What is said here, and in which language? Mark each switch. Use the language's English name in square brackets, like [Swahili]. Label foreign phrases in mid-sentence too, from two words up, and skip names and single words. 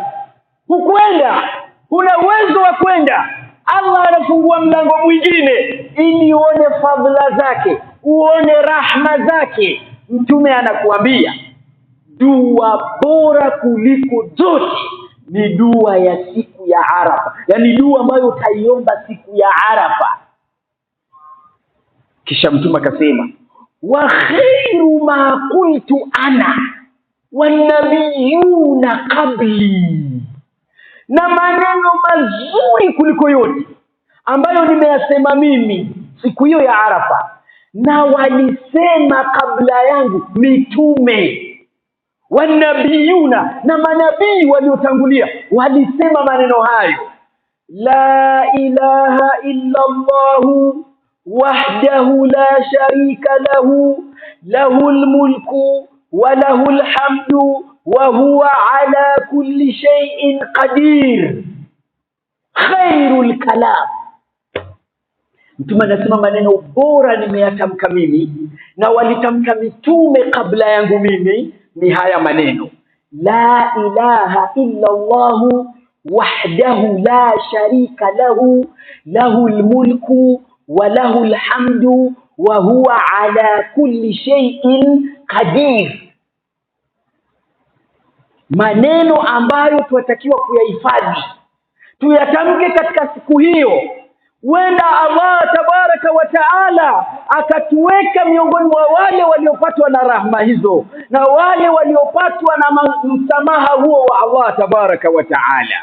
[Swahili] Hukwenda, kuna uwezo wa kwenda, Allah anafungua mlango mwingine ili uone fadhila zake, uone rahma zake. Mtume anakuambia dua bora kuliko zote ni dua ya siku ya Arafa, yani dua ambayo utaiomba siku ya Arafa. [Arabic] Kisha Mtume akasema وخير ما قلت أنا والنبيون قبلي, [Swahili] na maneno mazuri kuliko yote ambayo nimeyasema mimi siku hiyo ya Arafa, na walisema kabla yangu mitume, wanabiyuna, na manabii waliotangulia walisema maneno hayo. [Arabic] لا إله إلا الله وحده لا شريك له له الملك وله الحمد وهو على كل شيء قدير خير الكلام. [Swahili] Mtume anasema maneno bora nimeyatamka mimi na walitamka mitume kabla yangu mimi ni haya maneno: [Arabic] لا إله إلا الله وحده لا شريك له له الملك وله الحمد وهو على كل شيء قدير. [Swahili] Maneno ambayo tunatakiwa kuyahifadhi, tuyatamke katika siku hiyo. Wenda [Arabic] الله تبارك وتعالى [Swahili] akatuweka miongoni mwa wale waliopatwa na rahma hizo, na wale waliopatwa na msamaha huo wa [Arabic] الله تبارك وتعالى.